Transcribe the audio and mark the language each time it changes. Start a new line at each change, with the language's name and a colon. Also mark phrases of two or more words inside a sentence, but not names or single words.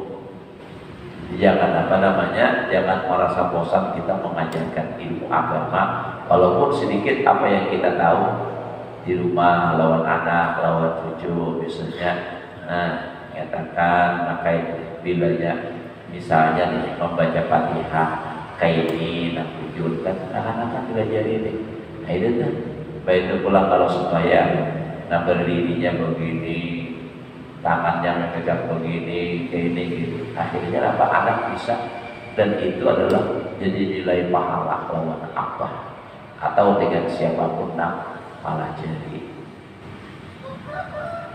Indonesian: Jangan jangan merasa bosan kita mengajarkan ilmu agama, walaupun sedikit apa yang kita tahu di rumah lawan anak, lawan cucu misalnya. Nah, katakan pakai bilanya misalnya nih membaca Fatihah kayak ini, nak tujuh kan anak-anak belajar ini.
Banjar: Nah, itu kan baik pulang kalau sembahyang.
Indonesian: Nah, berdirinya begini, tangannya memegang begini, kayak ini gitu. Akhirnya apa? Anak bisa, dan itu adalah jadi nilai pahala lawan apa atau dengan siapapun nak malah jadi.